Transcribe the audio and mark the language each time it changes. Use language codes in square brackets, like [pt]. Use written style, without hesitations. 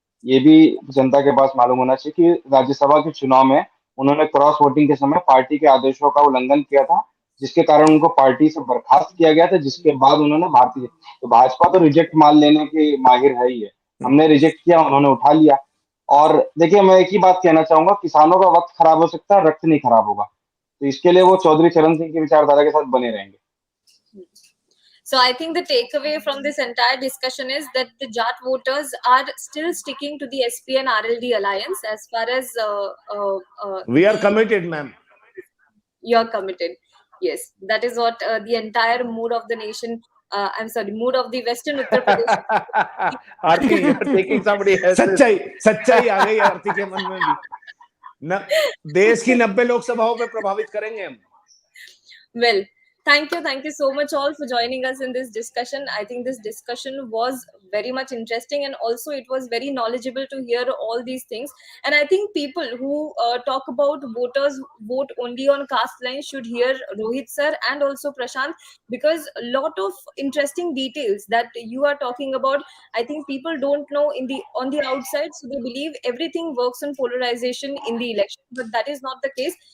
[hi] ये भी जनता के पास मालूम होना चाहिए कि राज्यसभा के चुनाव में उन्होंने क्रॉस वोटिंग के समय पार्टी के आदेशों का उल्लंघन किया था, जिसके कारण उनको पार्टी से बर्खास्त किया गया था, जिसके बाद उन्होंने तो भाजपा तो रिजेक्ट मान लेने के माहिर है ही है। हमने रिजेक्ट किया, उन्होंने उठा लिया। और देखिए, मैं एक ही बात कहना चाहूंगा, किसानों का वक्त खराब हो सकता है, रक्त नहीं खराब होगा। तो इसके लिए वो चौधरी चरण सिंह की विचारधारा के साथ बने रहेंगे। [en] So I think the takeaway from this entire discussion is that the Jat voters are still sticking to the SP and RLD alliance as far as we are committed, ma'am. You're committed. Yes, that is what the entire mood of the nation. I'm sorry, mood of the Western Uttar Pradesh. Aarti, you're taking somebody else. [hi] सच्चाई आ गई आरती के मन में भी। देश की 90 लोकसभाओं पे प्रभावित करेंगे हम। [en] Well, thank you so much all for joining us in this discussion. I think this discussion was very much interesting, and also it was very knowledgeable to hear all these things. And I think people who talk about voters vote only on caste lines should hear Rohit sir and also Prashant, because a lot of interesting details that you are talking about, I think people don't know on the outside, so they believe everything works on polarization in the election, but that is not the case.